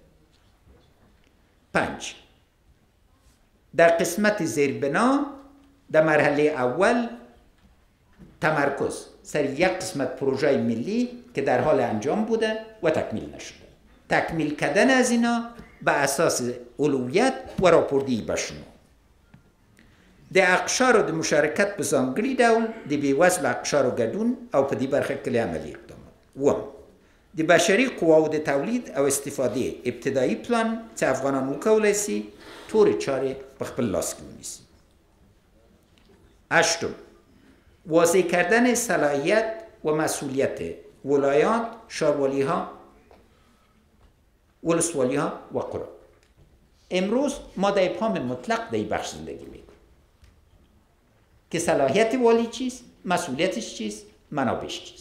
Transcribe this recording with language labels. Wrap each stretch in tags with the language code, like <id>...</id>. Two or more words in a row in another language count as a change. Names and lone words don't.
<fa>5 در قسمت زیربنا در مرحله اول تمرکز سر یک قسمت پروژه ملی که در حال انجام بوده و تکمیل نشده. تکمیل کردن از اینا به اساس اولویت و راپوردهی به شما.</fa> <ps>د اقشار و د مشارکت په ځانګړي ډول د بېوزلو اقشارو ګډون او په دې برخه کې عملي اقدامات. 1 د بشري قواو د تولید او استفاده ابتدایي پلان چې افغانان وکولی سي تورې چارې په خپل لاس کې ونیسي.</ps> <fa>هشتم، واضح کردن صلاحیت و مسئولیت ولایات، شاروالی ها، ولسوالی ها و قرا. امروز ما در ابهام مطلق در این بخش زندگی میکنیم که صلاحیت والی چیست، مسئولیتش چیست، منابعش چیست.</fa>